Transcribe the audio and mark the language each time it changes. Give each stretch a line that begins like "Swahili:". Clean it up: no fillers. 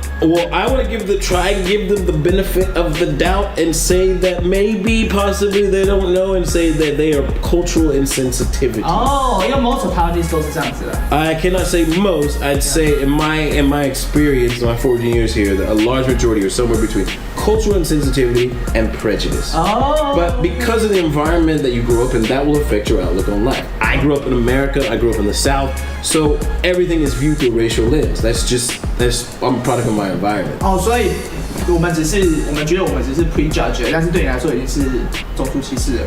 English: Well, I want to try and give them the benefit of the doubt and say that maybe, possibly they don't know and say that they are cultural insensitivity.
Chinese: 哦，因为
English: most of Taiwanese
Chinese: 都是这样子的。
English: I cannot say most. I'd say in my experience, in my 14 years here, that a large majority are somewhere between cultural insensitivity and prejudice. Oh. But because of the environment that you grew up in, that will affect your outlook on life. I grew up in America. I grew up in the South. So everything is viewed through a racial lens. I'm a product of my environment.
Chinese: 哦，所以我们觉得我们只是 prejudge， 但是对你来说已经是种族歧视了。